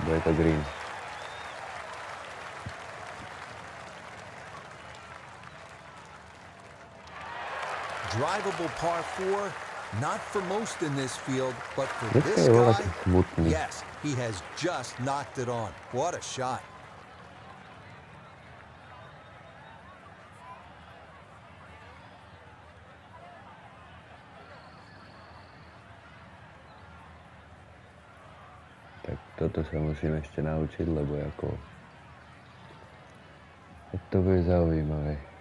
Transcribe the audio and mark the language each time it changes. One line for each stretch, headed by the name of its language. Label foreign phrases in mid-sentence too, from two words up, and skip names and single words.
Slovak: Bude to green.
English: Drivable par 4, not for most in this field, but for
Slovak: Dneska
English: this
Slovak: je
English: guy,
Slovak: taký smutný.
English: yes, he has just knocked it on. What a shot.
Slovak: Tak toto sa musím ešte naučiť, lebo ako... To bude zaujímavé.